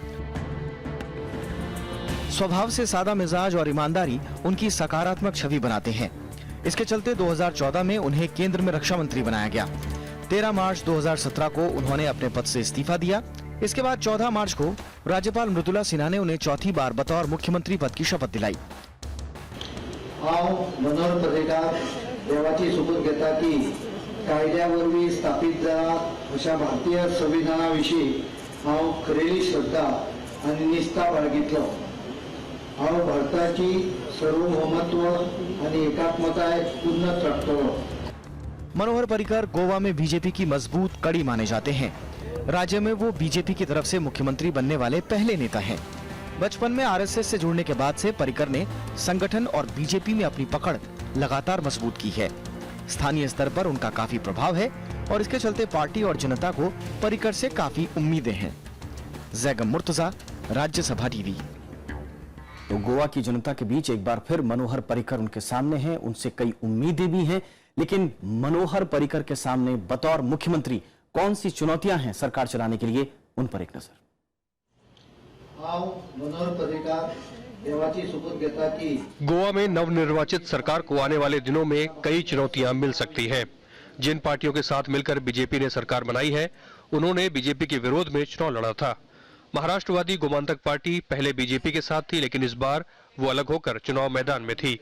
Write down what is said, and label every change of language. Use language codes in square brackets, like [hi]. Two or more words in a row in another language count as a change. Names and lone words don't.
[hi] स्वभाव से सादा मिजाज और ईमानदारी उनकी सकारात्मक छवि बनाते हैं। इसके चलते 2014 में उन्हें केंद्र में रक्षा मंत्री बनाया गया। 13 मार्च 2017 को उन्होंने अपने पद से इस्तीफा दिया। इसके बाद 14 मार्च को राज्यपाल मृदुला सिन्हा ने उन्हें चौथी बार बतौर मुख्यमंत्री पद की शपथ दिलाई। [kok] मनोहर पर्रिकर देवाची शपथ घेता की कायद्यावरवी स्थापित झाला अशा भारतीय संविधानाविषयी हांव खरेली श्रद्धा आणि निष्ठा बाळगितलो। हांव भारताची सार्वभौमत्व आणि एकात्मताय उन्नत राखतलो। [hi] मनोहर पर्रिकर गोवा में बीजेपी की मजबूत कड़ी माने जाते हैं। राज्य में वो बीजेपी की तरफ से मुख्यमंत्री बनने वाले पहले नेता हैं। बचपन में आरएसएस से जुड़ने के बाद से पर्रिकर ने संगठन और बीजेपी में अपनी पकड़ लगातार मजबूत की है। स्थानीय स्तर पर उनका काफी प्रभाव है और इसके चलते पार्टी और जनता को पर्रिकर से काफी उम्मीदें हैं। जैगम मुर्तजा, राज्यसभा टीवी। तो गोवा की जनता के बीच एक बार फिर मनोहर पर्रिकर उनके सामने हैं, उनसे कई उम्मीदें भी हैं, लेकिन मनोहर पर्रिकर के सामने बतौर मुख्यमंत्री कौन सी चुनौतियां हैं सरकार चलाने के लिए, उन पर एक नजर। [kok] मनोहर पर्रिकर देवाची शपथ घेता की [hi] गोवा में नवनिर्वाचित सरकार को आने वाले दिनों में कई चुनौतियां मिल सकती हैं। जिन पार्टियों के साथ मिलकर बीजेपी ने सरकार बनाई है, उन्होंने बीजेपी के विरोध में चुनाव लड़ा था। महाराष्ट्रवादी गोमांतक पार्टी पहले बीजेपी के साथ थी, लेकिन इस बार वो अलग होकर चुनाव मैदान में थी।